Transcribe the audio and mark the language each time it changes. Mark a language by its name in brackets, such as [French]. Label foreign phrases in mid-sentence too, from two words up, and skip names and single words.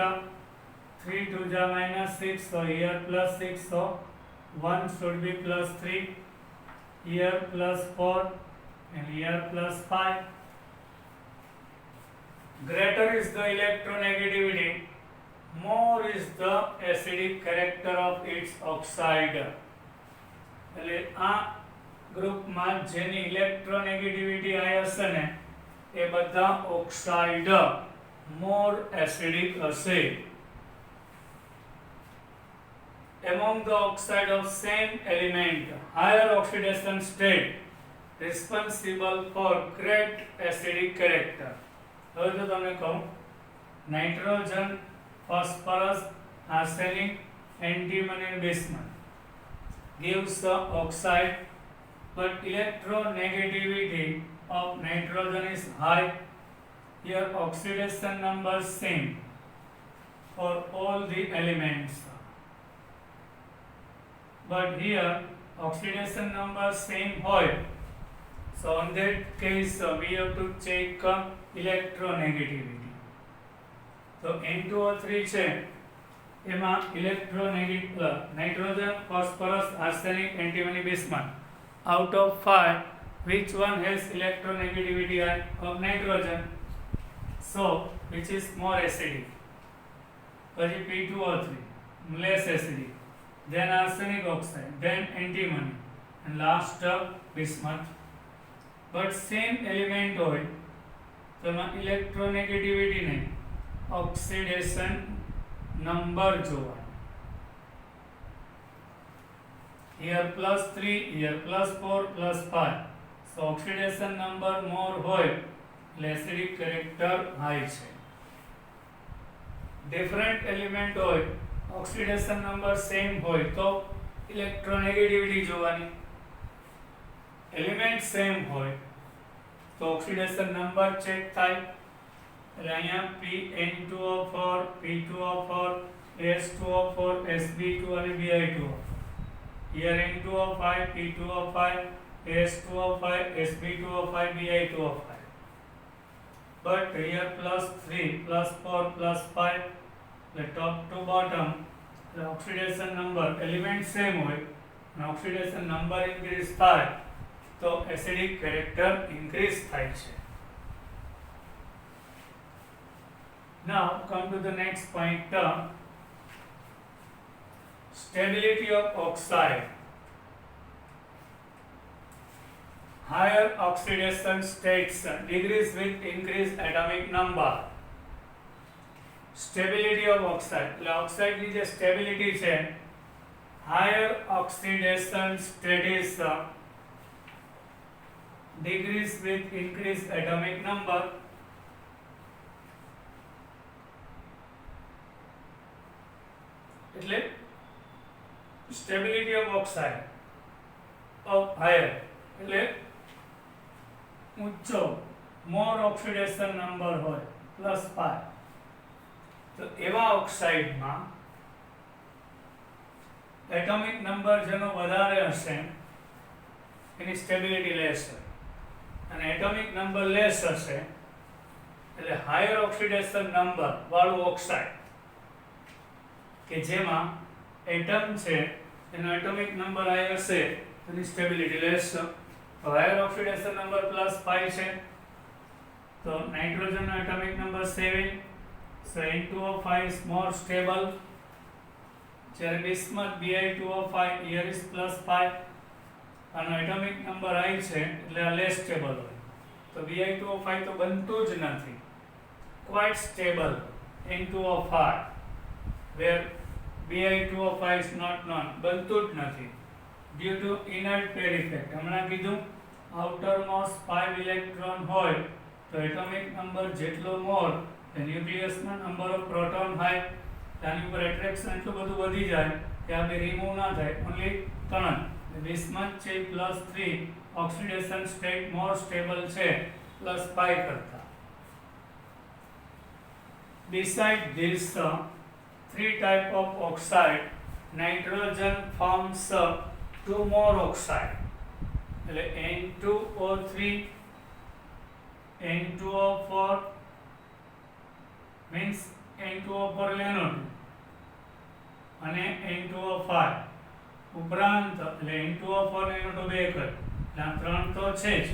[English] 3 to the -6, so here +6, so 1 should be +3, here +4 and here +5. Greater is the electronegativity, more is the acidic character of its oxide. [Gujarati] એટલે આ ગ્રુપમાં જેની ઇલેક્ટ્રોનેગેટિવિટી આવી હશે ને એ બધા [English] oxide more acidic [Gujarati] હશે. [English] Among the oxide of same element, higher oxidation state responsible for great acidic character. [Gujarati] હવે જો તમને કહું નાઇટ્રોજન, ફોસ્ફરસ, આર્સેનિક, [English] antimony and bismuth gives the oxide, but electronegativity of nitrogen is high. Here oxidation number same for all the elements. But here oxidation number same હોય. So on that case we have to check electronegativity. So N2O3 [Gujarati] છે એમાં [English] electronegative nitrogen, phosphorus, arsenic, antimony, bismuth. Out of 5, which one has electronegativity of nitrogen? So which is more acidic? પછી P2O3 less acidic, then arsenic oxide, then antimony, and last bismuth. But same element [Gujarati] હોય તો એમાં electronegativity નહીં, [English] oxidation number જોવાનું. Here +3, here +4, +5. So oxidation number more [Gujarati] હોય એટલે [English] acidic character high છે. Different element હોય, oxidation number same [Gujarati] હોય તો [English] electronegativity જોવાની. Element same હોય તો oxidation number check થાય. [Gujarati] એટલે અહીંયા PN2O4, P2O4, S2O4, Sb2 અને Bi2O. [English] Here N2O5, P2O5, S2O5, Sb2O5, Bi2O5. But here +3, +4, +5, the top to bottom, the oxidation number element same હોય and oxidation number increase [Gujarati] થાય તો [English] acidic character increase [Gujarati] થાય છે. [English] Now come to the next point, stability of oxide. Higher oxidation states decrease with increased atomic number. Stability of oxide એટલે oxide [Gujarati] ની જે [English] stability છે, higher oxidation status decrease with increased atomic number. એટલે stability of oxide of higher [Gujarati] એટલે ઊંચો [English] more oxidation number હોય +5. [Gujarati] તો એવા ઓક્સાઇડમાં [English] atomic number [Gujarati] જેનો વધારે હશે એની [English] stability less [Gujarati] હોય અને [English] atomic number less [Gujarati] હશે એટલે [English] higher oxidation number [Gujarati] વાળું ઓક્સાઇડ કે જેમાં એટમ છે એનો [English] atomic number high [Gujarati] હશે એની [English] stability less. higher oxidation number [Gujarati] +5 છે તો નાઇટ્રોજનનો [English] atomic number [Gujarati] 7, [English] so N2O5 is more stable. [Gujarati] જ્યારે bismuth Bi2O5 [English] here is [Gujarati] +5 અને [English] atomic number high [Gujarati] છે એટલે આ [English] less stable [Gujarati] હોય તો Bi2O5 તો બનતું જ નથી, [English] quite stable N2O5 where Bi2O5 is not known, [Gujarati] બનતું જ નથી [English] due to inert pair effect. [Gujarati] હમણાં કીધું [English] outermost 5 electron [Gujarati] હોય તો [English] atomic number [Gujarati] જેટલો મોર ન્યુક્લિયસમાં [English] number of proton high, [Gujarati] તેની ઉપર એટ્રેક્શન એટલું બધું વધી જાય કે આ બે રિમૂવ ના થાય, ઓનલી 3. bismuth છે +3, [English] oxidation state more stable [Gujarati] છે +5 કરતા. [English] Beside this three type of oxide, nitrogen forms two more oxide [Gujarati] એટલે N2O3, N2O4 means N2O4 એટલે NO2 અને N2O5 ઉપરાંત એટલે N2O4 ને NO2 બે કર એટલે આ ત્રણ તો છે જ.